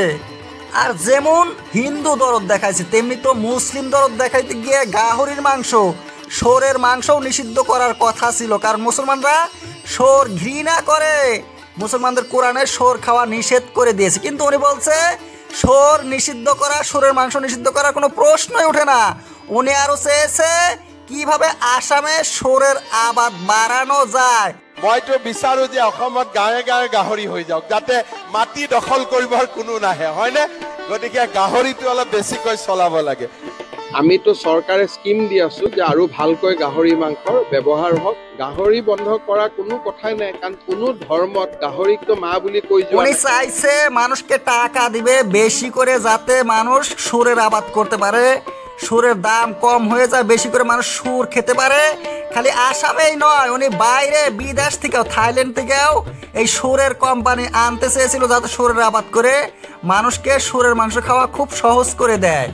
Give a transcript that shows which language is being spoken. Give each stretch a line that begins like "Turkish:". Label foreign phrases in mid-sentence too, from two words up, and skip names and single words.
Bangla: আর যেমন হিন্দু দরদ দেখাইছে তেমনি তো মুসলিম দরদ দেখাইতে গিয়ে গাহরির মাংস, শুয়োরের মাংসও নিষিদ্ধ করার কথা ছিল, কারণ মুসলমানরা শুয়োর ঘৃণা করে। মুসলমানদের কোরআনে শুয়োর খাওয়া নিষেধ করে দিয়েছে, কিন্তু উনি বলছে শুয়োর নিষিদ্ধ করা, শুয়োরের মাংস নিষিদ্ধ করার কোনো প্রশ্নই ওঠে না। উনি আরো চেয়েছে কিভাবে আসামে শুয়োরের আবাদ বাড়ানো যায়।
Assamese: মইতো বিচাৰো যে অসমত গাঁৱে গাঁৱে গাহৰি হৈ যাওক, যাতে মাটি দখল কৰিবৰ কোনো নাহে, হয়নে? গতিকে গাহৰিটো অলপ বেছিকৈ চলাব লাগে। আমি তো চৰকাৰে স্কিম দি আছো যে আৰু ভালকৈ গাহৰি মাংসৰ ব্যৱহাৰ হওক। গাহৰি বন্ধ কৰা কোনো কথাই নাই, কাৰণ কোনো ধৰ্মত গাহৰিক তো মা বুলি কৈ যোৱা
Bangla: উনি চাইছে মানুষকে টাকা দিবে বেশি করে, যাতে মানুষ শুয়োরের আবাদ করতে পারে, শুয়োরের দাম কম হয়ে যায়, বেশি করে মানুষ শুয়োর খেতে পারে। খালি আসামেই নয়, উনি বাইরে বিদেশ থেকেও, থাইল্যান্ড থেকেও এই শুয়োরের কোম্পানি আনতে চেয়েছিল, যাতে শুয়োরের আবাদ করে মানুষকে শুয়োরের মাংস খাওয়া খুব সহজ করে দেয়।